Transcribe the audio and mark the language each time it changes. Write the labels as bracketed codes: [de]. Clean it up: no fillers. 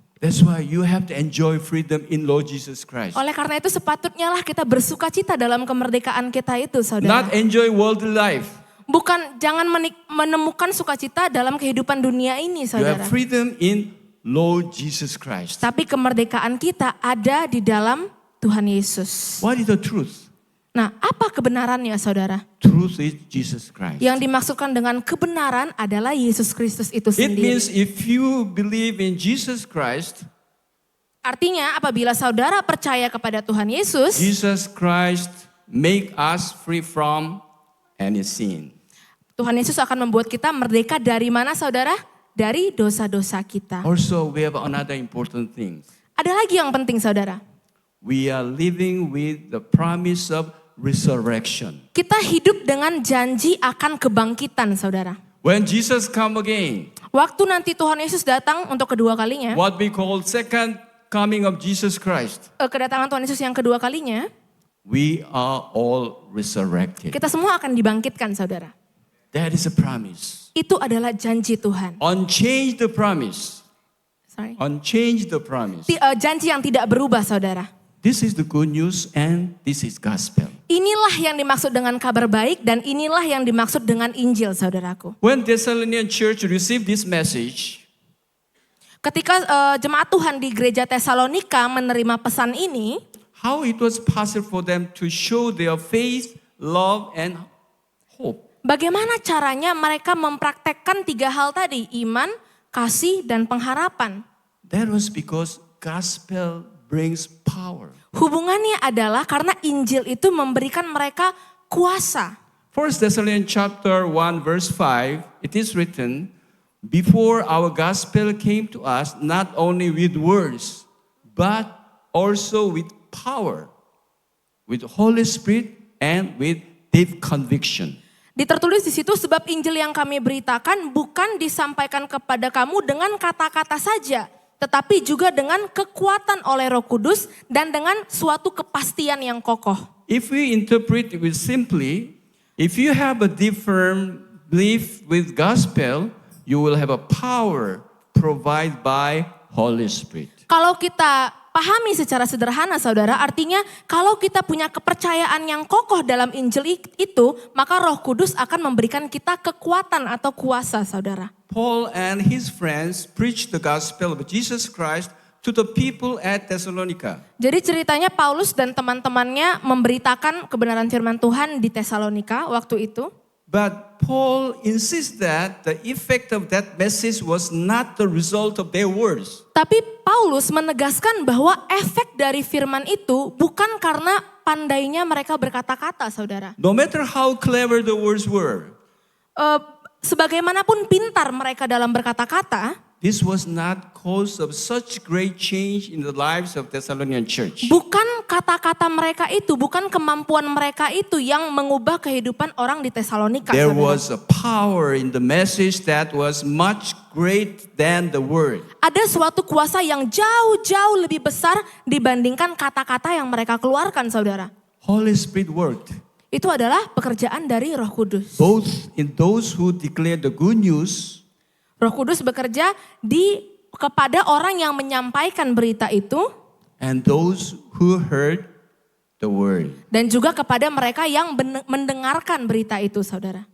[en] That's why you have to enjoy freedom in Lord Jesus Christ. [id] Oleh karena itu sepatutnya lah kita bersuka cita dalam kemerdekaan kita itu, saudara. [en] Not enjoy worldly life. [id] Bukan, jangan menemukan sukacita dalam kehidupan dunia ini, [en] You [id] saudara. [en] have freedom in Lord Jesus Christ. [id] Tapi kemerdekaan kita ada di dalam Tuhan Yesus. [en] What is the truth? [id] Nah, apa kebenarannya, saudara? [en] Truth is Jesus Christ. [id] Yang dimaksudkan dengan kebenaran adalah Yesus Kristus itu [en] It [id] sendiri. [en] means if you believe in Jesus Christ, [id] Artinya apabila saudara percaya kepada Tuhan Yesus, [en] Jesus Christ make us free from any sin. [id] Tuhan Yesus akan membuat kita merdeka dari mana, saudara? Dari dosa-dosa kita. [en] Also, we have another important thing. [id] Ada lagi yang penting, saudara. [en] We are living with the promise of resurrection. [id] Kita hidup dengan janji akan kebangkitan, saudara. [en] When Jesus come again, [id] Waktu nanti Tuhan Yesus datang untuk kedua kalinya, [en] what we call second coming of Jesus Christ, [id] kedatangan Tuhan Yesus yang kedua kalinya, [en] we are all resurrected. [id] kita semua akan dibangkitkan, saudara. [en] That is a promise. [id] Itu adalah janji Tuhan. [en] Unchange the promise. Sorry. Unchange the promise. [id] Janji yang tidak berubah, saudara. [en] This is the good news and this is gospel. [id] Inilah yang dimaksud dengan kabar baik dan inilah yang dimaksud dengan Injil, saudaraku. [en] When Thessalonian church received this message, [id] Ketika jemaat Tuhan di gereja Tesalonika menerima pesan ini, [en] how it was possible for them to show their faith, love, and hope. [id] bagaimana caranya mereka mempraktekkan 3 hal tadi, iman, kasih, dan pengharapan. [en] That was because gospel brings power. [id] Hubungannya adalah karena Injil itu memberikan mereka kuasa. [en] 1 Thessalonians chapter 1 verse 5, it is written, before our gospel came to us, not only with words, but also with power, with Holy Spirit, and with deep conviction. [id] Tertulis di situ, sebab Injil yang kami beritakan bukan disampaikan kepada kamu dengan kata-kata saja, tetapi juga dengan kekuatan oleh Roh Kudus dan dengan suatu kepastian yang kokoh. [en] If we interpret it simply, if you have a deep firm belief with gospel, you will have a power provided by Holy Spirit. [id] Kalau kita pahami secara sederhana, saudara, artinya kalau kita punya kepercayaan yang kokoh dalam Injil itu, maka Roh Kudus akan memberikan kita kekuatan atau kuasa, saudara. [en] Paul and his friends preached the gospel of Jesus Christ to the people at Thessalonica. [id] Jadi ceritanya Paulus dan teman-temannya memberitakan kebenaran firman Tuhan di Tesalonika waktu itu. [en] But Paul insists that the effect of that message was not the result of their words. [id] Tapi Paulus menegaskan bahwa efek dari firman itu bukan karena pandainya mereka berkata-kata, saudara. [en] No matter how clever the words were, [id] Sebagaimanapun pintar mereka dalam berkata-kata, [en] this was not cause of such great change in the lives of Thessalonian church. [id] bukan kata-kata mereka itu, bukan kemampuan mereka itu yang mengubah kehidupan orang di Tesalonika. [en] There [id] saudara. [en] was a power in the message that was much greater than the word. [id] Ada suatu kuasa yang jauh-jauh lebih besar dibandingkan kata-kata yang mereka keluarkan, saudara. [en] Holy Spirit worked. [id] Itu adalah pekerjaan dari Roh Kudus. [en] Both in those who declared the good news [id] Roh Kudus bekerja kepada orang yang menyampaikan berita itu [en] and those who heard the word. [id] dan juga kepada mereka yang mendengarkan berita itu, saudara.